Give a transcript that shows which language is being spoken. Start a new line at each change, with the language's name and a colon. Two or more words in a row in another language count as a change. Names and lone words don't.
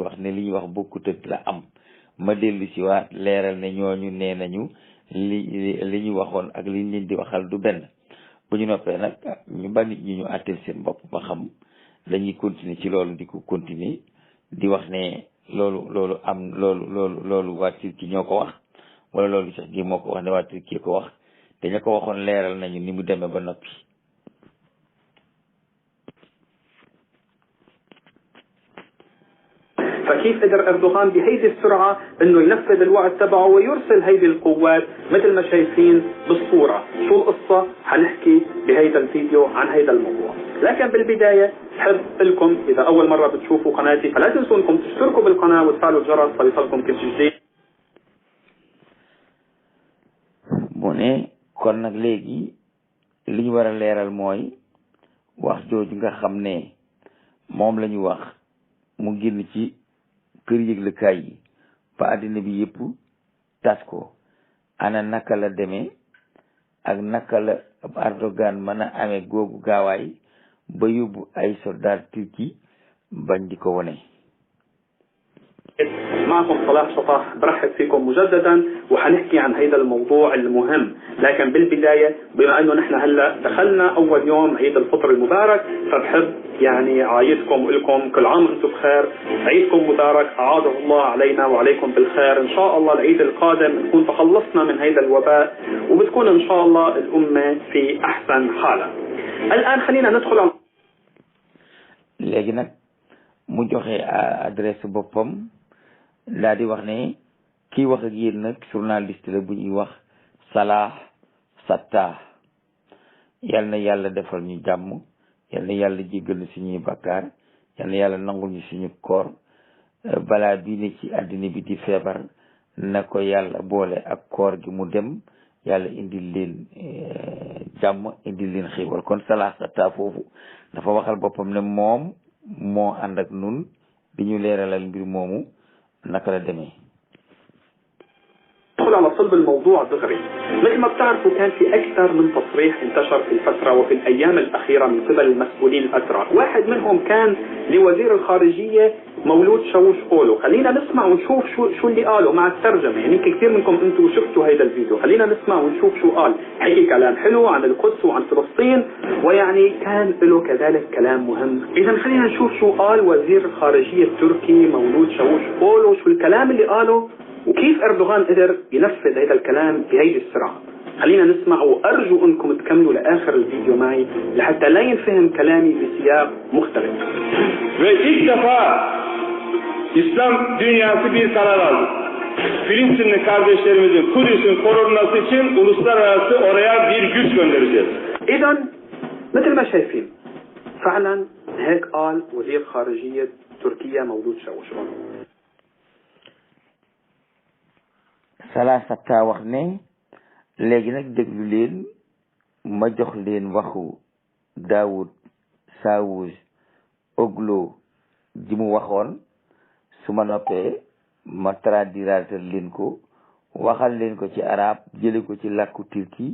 Wolof: wax ne li ñuy wax bokkut ak la am ma dellu si waat leeral ne ñooñu nee nañu li ñu waxoon ak li ñu leen di waxal du benn bu ñu noppee nag ñu ba nit ñi ñu àtteel seen bopp ba xam dañuy continuer ci loolu di ko continuer di wax ne loolu am loolu waa Turquie ñoo ko wax wala loolu sax gi moo ko wax ne waa Turquie ko wax te ña ko waxoon leeral nañu ni mu demee ba noppi.
Arabic: فكيف قدر أردوغان بهيدي السرعة أنه ينفذ الوعد تبعه ويرسل هيدي القوات مثل ما شايفين بالصورة؟ شو القصة؟ حنحكي بهيدا الفيديو عن هيدا الموضوع. لكن بالبداية بحب لكم إذا أول مرة بتشوفوا قناتي فلا تنسوا أنكم تشتركوا بالقناة وتفعلوا الجرس فيصلكم كل شيء جديد.
Wolof: بوني kon nag léegi li ñu war a leeral mooy wax jooju nga xam ne moom la ñu wax mu génn ci kër yëglekaay yi ba àddina bi yëpp tas ko ana naka la demee ak naka la Erdogan mën a amee googu gaawaay ba yóbbu ay soldat Turki bañ di ko wone.
Arabic: معكم صلاح شطاح برحب فيكم مجددا وحنحكي عن هذا الموضوع المهم. لكن بالبداية بما أنه نحن هلأ دخلنا أول يوم عيد الفطر المبارك فبحب يعني عايدكم ولكم كل عام وانتم بخير. عيدكم مبارك أعاده الله علينا وعليكم بالخير. إن شاء الله العيد القادم نكون تخلصنا من هذا الوباء وبتكون إن شاء الله الأمة في أحسن حالة. الآن خلينا ندخل على
Wolof: léegi nag mu joxe adresse boppam daa di wax ne kii wax ak yéen nag journaliste la bu ñuy wax Salah Sattah yal na yàlla defal ñu jàmm yal na yàlla jéggal ñu suñuy bakkaar yal na yàlla nangul ñu suñu koor balaa bii ne ci àddina bi di feebar na ko yàlla boole ak koor gi mu dem yàlla indil leen jàmm indil leen xéewal kon Salah Sattah foofu dafa waxal boppam ne moom moo ànd ak nun di ñu leeralal mbir moomu naka la demee.
Arabic: ندخل على صلب الموضوع دغري. مثل ما بتعرفوا كان في أكثر من تصريح انتشر في الفترة وفي الأيام الأخيرة من قبل المسؤولين الأتراك. واحد منهم كان لوزير الخارجية مولود شاوش أولو. خلينا نسمع ونشوف شو اللي قاله مع الترجمة. يعني كثير منكم أنتم شفتوا هذا الفيديو. خلينا نسمع ونشوف شو قال. حكي كلام حلو عن القدس وعن فلسطين ويعني كان له كذلك كلام مهم. إذا خلينا نشوف شو قال وزير الخارجية التركي مولود شاوش أولو. شو الكلام اللي قاله وكيف أردوغان قدر ينفذ هذا الكلام بهيدي السرعة. خلينا نسمع وأرجو أنكم تكملوا لآخر الفيديو معي لحتى لا ينفهم كلامي بسياق مختلف.
Turkish: Ve ilk defa İslam dünyası bir karar aldı. Filistinli kardeşlerimizin Kudüs'ün korunması için uluslararası oraya bir güç göndereceğiz.
Arabic: إذا مثل ما شايفين فعلا هيك قال وزير خارجية تركيا مولود شاوشون.
Wolof: Salah Sattah wax ne léegi nag déglu leen ma jox leen waxu Daoud Saouz Oglo ji mu waxoon su ma noppee ma traduiratal leen ko waxal leen ko ci arab jële ko ci làkku turki